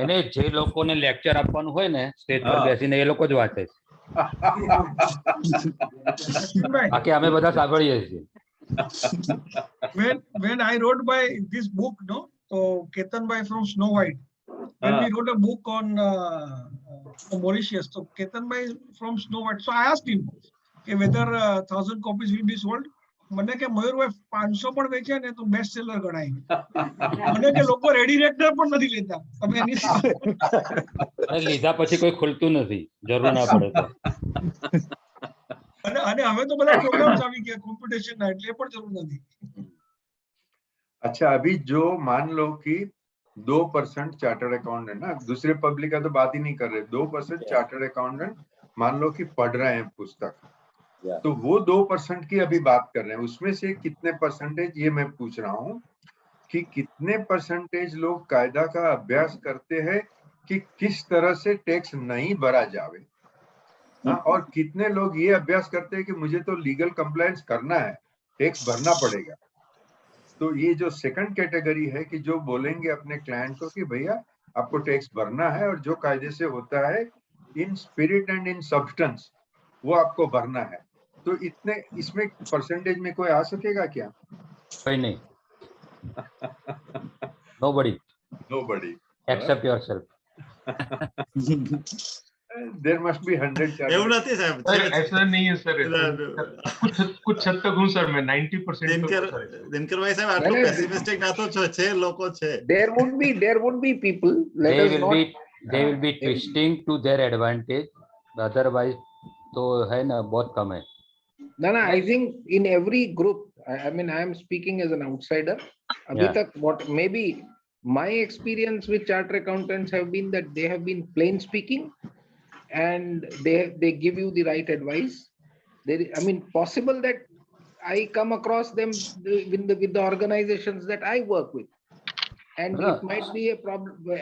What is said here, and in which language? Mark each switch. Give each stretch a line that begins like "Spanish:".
Gujarati: એને જે લોકોને લેક્ચર આપવાનું હોય ને સ્ટેજ પર બેસીને એ લોકો જ વાંચે છે, બાકી અમે બધા સાંભળીએ છીએ.
English: When I wrote my this book, no, So Ketan Bhai from Snow White, when we wrote a book on Mauritius, so Ketan Bhai from Snow White. So I asked him whether 1,000 copies will be sold.
Gujarati: મને કે મયુરભાઈ 500 પણ વેચે ને તો best seller ગણાય. મને કે લોકો રેડી રેક્ટર પણ નથી લેતા. તમે એની અને લીધા પછી કોઈ ખુલતું નથી, જરૂર ના પડે તો. અને હવે તો બધા પ્રોગ્રામ્સ આવી ગયા કોમ્પિટિશન ના, એટલે પણ જરૂર નથી.
Hindi: अच्छा, अभी जो मान लो कि 2% चार्टर्ड अकाउंटेंट है ना, दूसरे पब्लिक का तो बात ही नहीं कर रहे, 2% चार्टर्ड अकाउंटेंट मान लो कि पढ़ रहे हैं पुस्तक, तो वो 2% की अभी बात कर रहे हैं, उसमें से कितने परसेंटेज, ये मैं पूछ रहा हूँ कि कितने परसेंटेज लोग कायदा का अभ्यास करते हैं कि किस तरह से टैक्स नहीं भरा जावे, और कितने लोग ये अभ्यास करते हैं कि मुझे तो लीगल कंप्लायंस करना है, टैक्स भरना पड़ेगा। तो ये जो सेकंड कैटेगरी है कि जो बोलेंगे अपने क्लाइंट को कि भैया आपको टैक्स भरना है और जो कायदे से होता है
English: in spirit and in substance
Hindi: वो आपको भरना है, तो इतने इसमें परसेंटेज में कोई आ सकेगा क्या? कोई नहीं.
English: Nobody except yourself. There must be 100
Gujarati: એવું નથી સાહેબ,
Hindi: ऐसा नहीं है सर, कुछ हद तक हूँ सर मैं, 90%
Gujarati: દિનકર ભાઈ સાહેબ આટલું પેસિમિસ્ટિક ના તો છે, લોકો છે.
English: There would be people. They will be twisting to their advantage.
Hindi: Otherwise, तो है ना बहुत कम है.
English: No, I think in every group, I mean, I am speaking as an outsider.
Hindi: Abhi tak
English: what maybe my experience with chartered accountants have been that they have been plain speaking, and they give you the right advice. I mean, possible that I come across them with the organizations that I work with, and it might be a problem.